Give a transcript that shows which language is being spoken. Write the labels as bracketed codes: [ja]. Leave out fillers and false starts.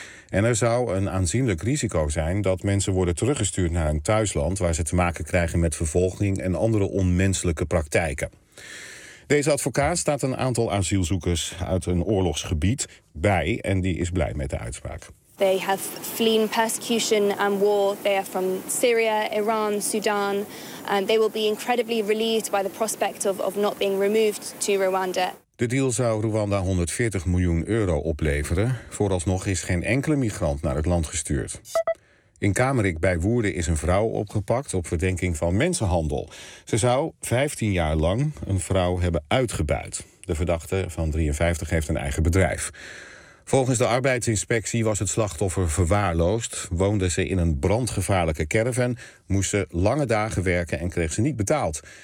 [nl] En er zou een aanzienlijk risico zijn dat mensen worden teruggestuurd naar hun thuisland waar ze te maken krijgen met vervolging en andere onmenselijke praktijken. Deze advocaat staat een aantal asielzoekers uit een oorlogsgebied bij en die is blij met de uitspraak. [en] They have fleeing persecution and war. They are from Syria, Iran, Sudan. And they will be incredibly relieved by the prospect of not being removed to Rwanda. [nl] De deal zou Rwanda 140 miljoen euro opleveren. Vooralsnog is geen enkele migrant naar het land gestuurd. In Kamerik bij Woerden is een vrouw opgepakt op verdenking van mensenhandel. Ze zou 15 jaar lang een vrouw hebben uitgebuit. De verdachte van 53 heeft een eigen bedrijf. Volgens de arbeidsinspectie was het slachtoffer verwaarloosd, woonde ze in een brandgevaarlijke caravan, moest ze lange dagen werken en kreeg ze niet betaald.